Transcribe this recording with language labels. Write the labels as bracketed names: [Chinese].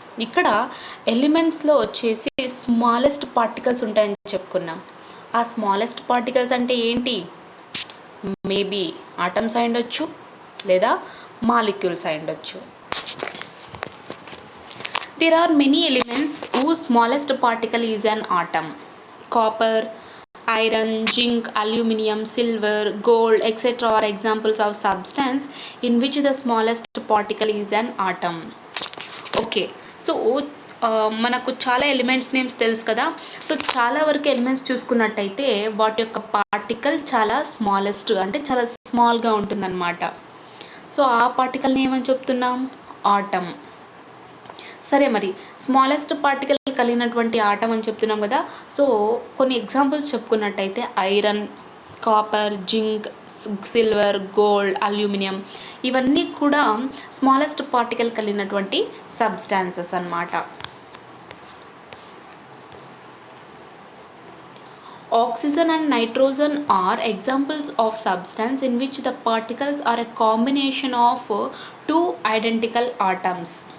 [Telugu] ఇక్కడ ఎలిమెంట్స్లో వచ్చేసి smallest particles ఉంటాయని చెప్పుకున్నాం. ఆ స్మాలెస్ట్ పార్టికల్స్ అంటే ఏంటి? మేబీ ఆటమ్స్ అయి ఉండొచ్చు, లేదా మాలిక్యూల్స్ అయి ఉండొచ్చు. [English] There are many elements whose smallest particle is an atom. Copper, iron, zinc, aluminium, silver, gold, etc. are examples of substance in which the smallest particle is an atom. [Telugu] Okay, so మనకు చాలా elements names తెలుసు కదా. So చాలా వరకు elements చూసుకున్నట్టయితే వాటి యొక్క particle చాలా స్మాలెస్ట్ అంటే చాలా స్మాల్గా ఉంటుందన్నమాట. సో ఆ పార్టికల్ని ఏమని చెప్తున్నాం? ఆటమ్. సరే, మరి స్మాలెస్ట్ పార్టికల్ కలిగినటువంటి ఆటం అని చెప్తున్నాం కదా. సో కొన్ని examples చెప్పుకున్నట్టయితే iron, copper, zinc, silver, gold, aluminium ఇవన్నీ కూడా స్మాలెస్ట్ పార్టికల్ కలిగినటువంటి సబ్స్టాన్సెస్ అన్నమాట. [English] Oxygen and nitrogen are examples of substance in which the particles are a combination of two identical atoms.